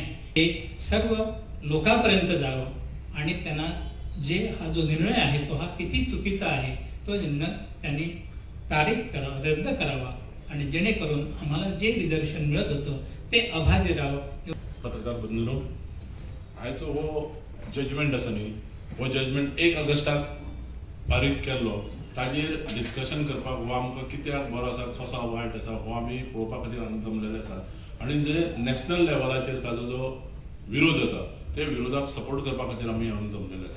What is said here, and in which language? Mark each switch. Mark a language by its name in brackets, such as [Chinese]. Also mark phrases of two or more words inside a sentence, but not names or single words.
[Marathi] हे सर्व लोकांपर्यंत जावं आणि त्यांना हा जो निर्णय आहे तो हा किती चुकीचा आहे तो निर्णय त्यांनी रद्द करावा आणि जेणेकरून आम्हाला जे रिझर्वेशन मिळत होतं ते अबाधित राहावं. पत्रकार बंधूंनो, [Konkani] आयचो हो जजमेंट आसा न्ही, हो जजमेंट 1 ऑगस्टाक पारीत केल्लो, ताजेर डिस्कशन करपाक हो आमकां कित्याक बरो आसा कसो वायट आसा हो आमी पळोवपा खातीर हांगा जमलेले आसा. आनी जे नॅशनल लेवलाचेर ताजो जो विरोध जाता ते विरोधाक सपोर्ट करपा खातीर आमी हांगा जमलेले आसा.